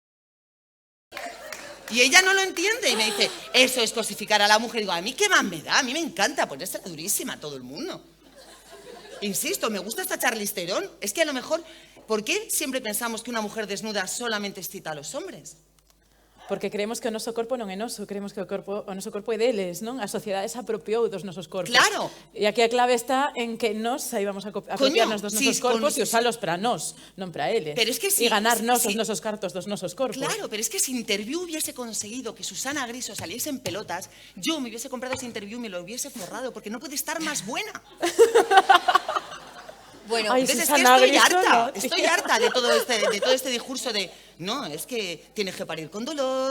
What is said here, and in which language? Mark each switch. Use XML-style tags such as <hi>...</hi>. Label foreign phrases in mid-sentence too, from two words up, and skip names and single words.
<es>Y ella no lo entiende y me dice, eso es cosificar a la mujer. Y digo, a mí qué más me da, a mí me encanta ponérsela durísima a todo el mundo. Insisto, me gusta esta Charlize Theron. Es que a lo mejor, ¿por qué siempre pensamos que una mujer desnuda solamente excita a los hombres?</es> <gl>Porque creemos que o noso corpo non é noso, creemos que o noso corpo é deles, non? A sociedade se apropiou dos nosos corpos. Claro. E aquí a clave está en que nós saibamos apropiarnos dos nosos corpos e usalos para nós, non para eles.</gl> <es>Pero es que</es> <gl>e ganarnos os nosos cartos dos nosos corpos.</gl> <es>Claro, pero es que si Interview hubiese conseguido que Susana Griso saliese en pelotas, yo me hubiese comprado ese Interview y me lo hubiese forrado, porque no puede estar más buena. Bueno, ay, entonces Susana, es que estoy harta de todo este discurso de no, es que tienes que parir con dolor.</es>